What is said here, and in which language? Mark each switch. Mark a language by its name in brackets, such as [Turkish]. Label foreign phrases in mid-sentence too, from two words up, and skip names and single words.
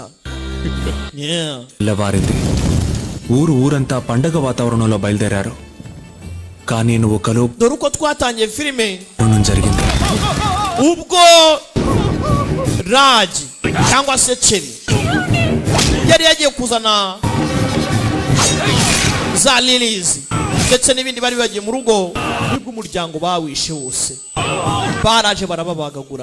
[Telugu] తెల్లవారింది. ఊరంతా పండగ వాతావరణంలో బయలుదేరారు. కానీ నువ్వు కలు [Kinyarwanda] dore uko twatangiye filime [Telugu] జరిగింది. [Kinyarwanda] ubwo Raji cyangwa se Cheri yari yagiye kuzana za lilies ndetse n'ibindi bari bagiye mu rugo nibwo umuryango bawishe wose baraje barababagagura.